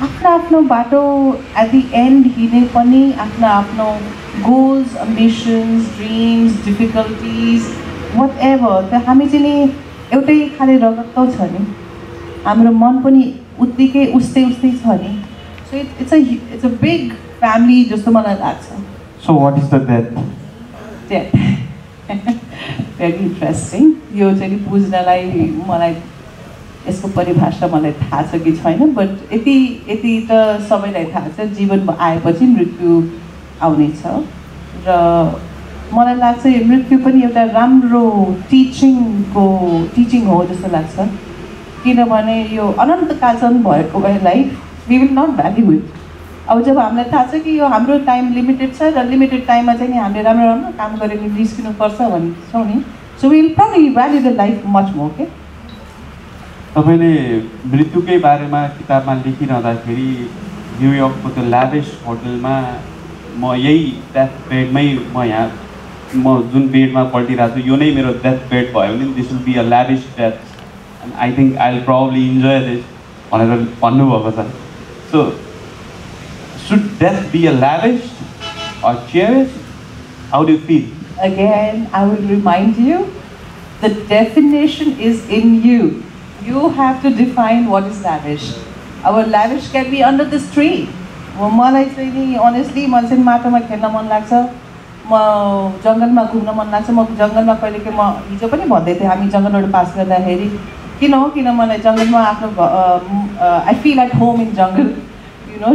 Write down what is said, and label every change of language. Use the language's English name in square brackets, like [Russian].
[Nepali] आफ्नो बाटो [English] at the end [Nepali] हिँड्ने पनि आफ्नो [English] goals, ambitions, dreams, difficulties, whatever. [Nepali] त हामी चाहिँ नि एउटै खाले रगत त छ नि, हाम्रो मन पनि उत्तिकै उस्तै छ नि. [English] So it's a big family [Nepali] जस्तो मलाई लाग्छ. [English] So what is the death? Death. Very interesting. [Nepali] यो चाहिँ बुझ्नलाई मलाई यसको परिभाषा मलाई थाहा छ कि छैन, बट यति त सबैलाई थाहा छ, जीवन आएपछि मृत्यु आउने छ र मलाई लाग्छ यो मृत्यु पनि एउटा राम्रो टिचिङ हो जस्तो लाग्छ, किनभने यो अनन्तकालसम्म भएको भएलाई [English] We will not value it. [Nepali] अब जब हामीलाई थाहा छ कि यो हाम्रो टाइम लिमिटेड छ र लिमिटेड टाइममा चाहिँ नि हामीले राम्रो काम गरेर निस्किनुपर्छ भन्छौँ नि, [English] So we will probably value the life much more. [Nepali] के तपाईँले मृत्युकै बारेमा किताबमा लेखिरहँदाखेरि न्युयोर्कको त्यो ल्याभिस होटलमा म यही डेथ बेडमै म जुन बेडमा पल्टिरहेको छु यो नै मेरो डेथ बेड भयो भने [English] this will be a lavish death and I think I will probably enjoy this [Nepali] भनेर भन्नुभएको छ. [English] So should death be a lavish or cherished? How do you feel? Again, I will remind you, the definition is in you. You have to define what is lavish. Our lavish can be under this tree. [Nepali] मलाई चाहिँ नि honestly मलाई चाहिँ माटोमा खेल्न मन लाग्छ, म जङ्गलमा घुम्न मन लाग्छ. म जङ्गलमा कहिलेकाहीँ म हिजो पनि भन्दै थिएँ हामी जङ्गलबाट पास गर्दाखेरि किन मलाई जङ्गलमा आफ्नो [English] I feel at home in jungle, you know.